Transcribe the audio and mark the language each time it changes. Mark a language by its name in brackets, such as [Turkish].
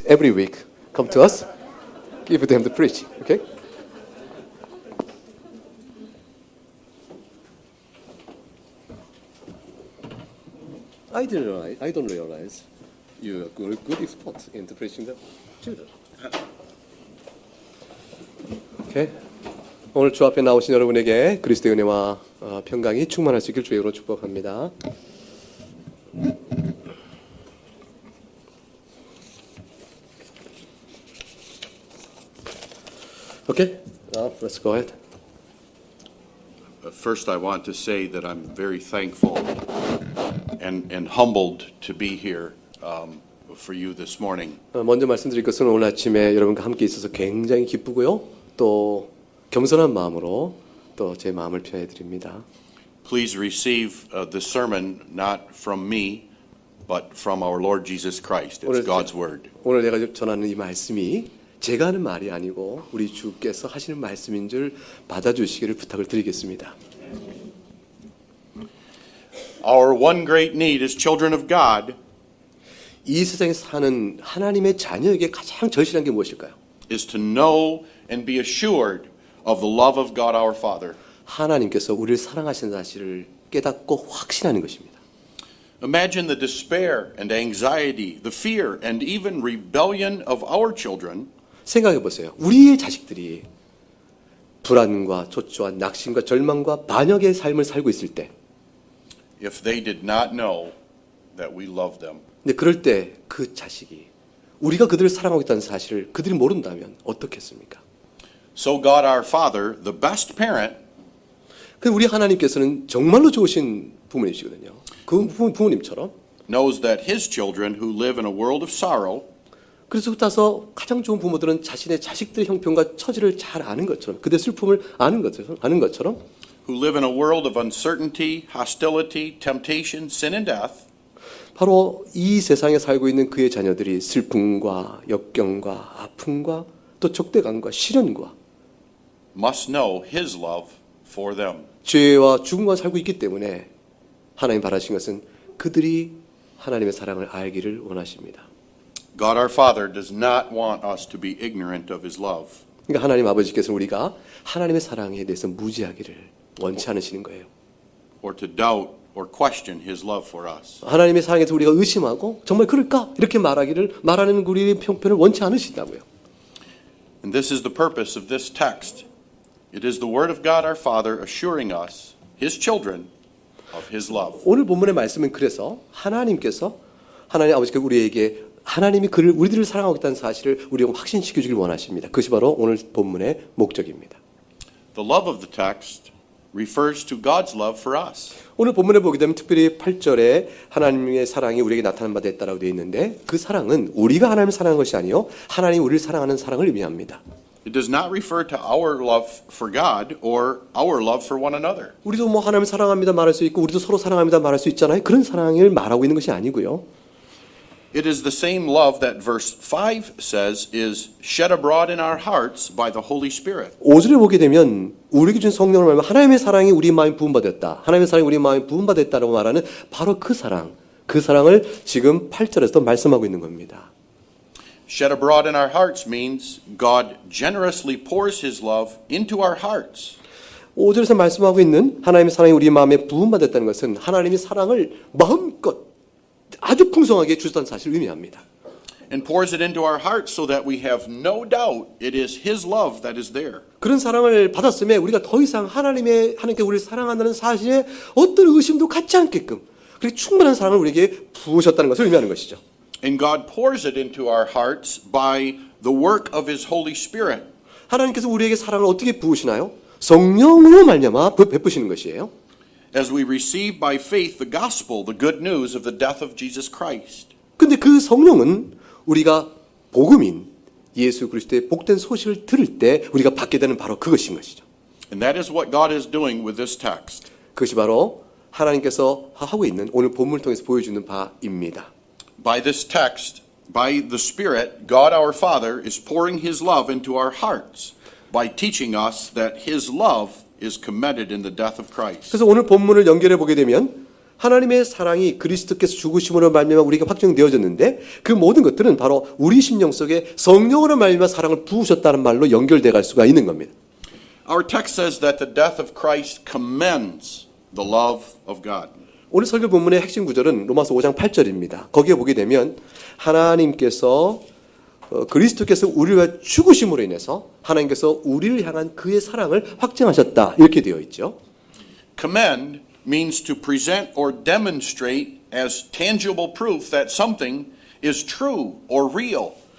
[English] every week come to us, give them the preaching. Okay? I don't realize you are good expert in preaching the children. Okay. [Korean] 오늘 주 앞에 나오신 여러분에게 그리스도의 은혜와 평강이 충만할 수 있길 주의 이름으로 축복합니다. [English] Okay, let's go ahead. First, I want to say that I'm very thankful and humbled to be here for you this morning. [Korean] 먼저 말씀드릴 것은 오늘 아침에 여러분과 함께 있어서 굉장히 기쁘고요. 또 겸손한 마음으로 또 제 마음을 표해 드립니다. [English] Please receive this sermon not from me, but from our Lord Jesus Christ. It's God's word. [Korean] 오늘 내가 전하는 이 말씀이 제가 하는 말이 아니고 우리 주께서 하시는 말씀인 줄 받아주시기를 부탁을 드리겠습니다. [English] Our one great need as children of God [Korean] 이 세상에 사는 하나님의 자녀에게 가장 절실한 게 무엇일까요? [English] is to know and be assured of the love of God our Father. [Korean] 하나님께서 우리를 사랑하시는 사실을 깨닫고 확신하는 것입니다. [English] Imagine the despair and anxiety, the fear and even rebellion of our children. [Korean] 생각해 보세요. 우리의 자식들이 불안과 초조와 낙심과 절망과 반역의 삶을 살고 있을 때, [English] If they did not know that we love them. [Korean] 근데 그럴 때 그 자식이 우리가 그들을 사랑하고 있다는 사실을 그들이 모른다면 어떻겠습니까? [English] So God our Father, the best parent, [Korean] 그 우리 하나님께서는 정말로 좋으신 부모님이시거든요. 그 부모님처럼. [English] knows that His children who live in a world of sorrow [Korean] 그래서 따라서 가장 좋은 부모들은 자신의 자식들의 형편과 처지를 잘 아는 것처럼, 그들의 슬픔을 아는 것처럼, [English] who live in a world of uncertainty, hostility, temptation, sin and death, [Korean] 바로 이 세상에 살고 있는 그의 자녀들이 슬픔과 역경과 아픔과 또 적대감과 시련과 [English] must know His love for them. [Korean] 죄와 죽음과 살고 있기 때문에 하나님 바라신 것은 그들이 하나님의 사랑을 알기를 원하십니다. [English] God our Father does not want us to be ignorant of His love. [Korean] 그러니까 하나님 아버지께서는 우리가 하나님의 사랑에 대해서 무지하기를 원치 않으시는 거예요. [English] Or to doubt or question His love for us. [Korean] 하나님의 사랑에 대해서 우리가 의심하고 정말 그럴까? 이렇게 말하는 우리의 형편을 원치 않으신다고요. [English] And this is the purpose of this text. It is the Word of God our Father assuring us, His children, of His love. [Korean] 오늘 본문의 말씀은 그래서 하나님 아버지께서 우리에게 하나님이 우리들을 사랑하고 있다는 사실을 우리에게 확신시켜 주길 원하십니다. 그것이 바로 오늘 본문의 목적입니다. [English] The love of the text refers to God's love for us. [Korean] 오늘 본문에 보게 되면 특별히 8절에 하나님의 사랑이 우리에게 나타난 바 됐다라고 되어 있는데 그 사랑은 우리가 하나님을 사랑하는 것이 아니요 하나님이 우리를 사랑하는 사랑을 의미합니다. [English] It does not refer to our love for God or our love for one another. [Korean] 우리도 뭐 하나님을 사랑합니다 말할 수 있고 우리도 서로 사랑합니다 말할 수 있잖아요. 그런 사랑을 말하고 있는 것이 아니고요. [English] It is the same love that verse 5 says is shed abroad in our hearts by the Holy Spirit. [Korean] 5절에 보게 되면 우리에게 준 성령을 말하면 하나님의 사랑이 우리 마음에 부음받았다. 하나님의 사랑이 우리 마음에 부음받았다라고 말하는 바로 그 사랑을 지금 8절에서 말씀하고 있는 겁니다. [English] Shed abroad in our hearts means God generously pours His love into our hearts. [Korean] 5절에서 말씀하고 있는 하나님의 사랑이 우리 마음에 부음받았다는 것은 하나님의 사랑을 마음껏 아주 풍성하게 주셨다는 사실을 의미합니다. [English] And pours it into our hearts so that we have no doubt it is His love that is there. [Korean] 그런 사랑을 받았음에 우리가 더 이상 하나님께 우리를 사랑한다는 사실에 어떤 의심도 갖지 않게끔 그렇게 충분한 사랑을 우리에게 부으셨다는 것을 의미하는 것이죠. [English] And God pours it into our hearts by the work of His Holy Spirit. [Korean] 하나님께서 우리에게 사랑을 어떻게 부으시나요? 성령으로 말미암아 베푸시는 것이에요. [English] As we receive by faith the gospel, the good news of the death of Jesus Christ. [Korean] 근데 그 성령은 우리가 복음인 예수 그리스도의 복된 소식을 들을 때 우리가 받게 되는 바로 그것인 것이죠. [English] And that is what God is doing with this text. [Korean] 그것이 바로 하나님께서 하고 있는 오늘 본문을 통해서 보여주는 바입니다. [English] By this text, by the Spirit, God our Father is pouring His love into our hearts by teaching us that His love is commended in the death of Christ. [Korean] 그래서 오늘 본문을 연결해 보게 되면 하나님의 사랑이 그리스도께서 죽으심으로 말미암아 우리에게 확정되어졌는데 그 모든 것들은 바로 우리 심령 속에 성령으로 말미암아 사랑을 부으셨다는 말로 연결돼 갈 수가 있는 겁니다. [English] Our text says that the death of Christ commends the love of God. [Korean] 오늘 설교 본문의 핵심 구절은 로마서 5장 8절입니다. 거기에 보게 되면 하나님께서 그리스도께서 우리를 위해 죽으심으로 인해서 하나님께서 우리를 향한 그의 사랑을 확증하셨다 이렇게 되어 있죠. [English] Commend means to present or demonstrate as tangible proof that something is true or real.